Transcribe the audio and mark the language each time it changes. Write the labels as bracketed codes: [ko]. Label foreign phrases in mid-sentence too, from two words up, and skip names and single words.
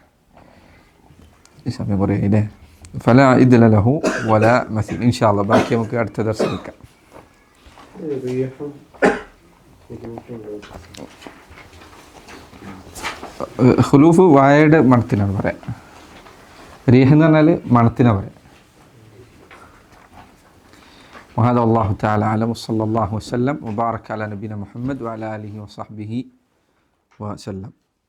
[ml] ഈ സമയം കുറേ ഇല്ലേ? [ar] فلا عدل له ولا مثيل. إن شاء الله [ml] ബാക്കി നമുക്ക് അടുത്ത ദർസ് എടുക്കാം. ഖുലൂഫ് വായയുടെ മണത്തിനാണ് പറയാം. റീഹ് എന്ന് പറഞ്ഞാൽ മണത്തിനാണ് പറയാം. [ar] وهذا والله تعالى أعلم، وصلى الله وسلم وبارك على نبينا محمد وعلى آله وصحبه وسلم.